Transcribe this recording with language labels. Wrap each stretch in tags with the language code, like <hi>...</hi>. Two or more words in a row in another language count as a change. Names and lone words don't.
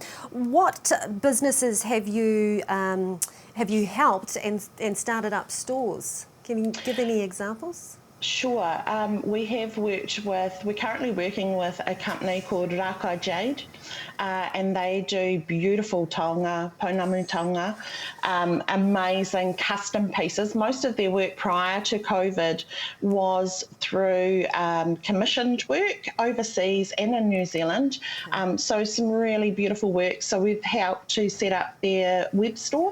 <en>What businesses have you helped and started up stores? Can you give any examples? Sure. We're currently working with a company called Rakai Jade, and they do beautiful taonga,</en> <mi>pounamu taonga,</mi> <en>amazing custom pieces. Most of their work prior to COVID was through commissioned work overseas and in New Zealand. So some really beautiful work. So we've helped to set up their web store.</en>